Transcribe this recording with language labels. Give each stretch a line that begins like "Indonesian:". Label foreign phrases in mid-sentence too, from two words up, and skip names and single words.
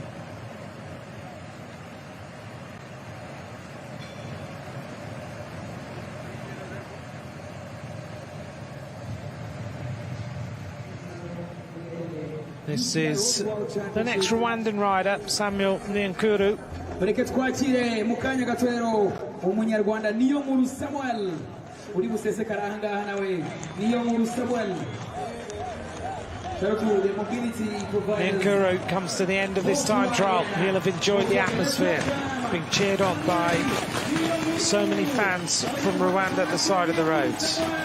English: This is the next Rwandan rider, Samuel Nyankuru.
Kinyarwanda: Reka twakire mu kanya gato rero umunyarwanda Niyonkuru Samuel uri busesekara aha ngaha nawe Niyonkuru Samuel.
English: Nyankuru comes to the end of this time trial. He'll have enjoyed the atmosphere, being cheered on by so many fans from Rwanda at the side of the roads.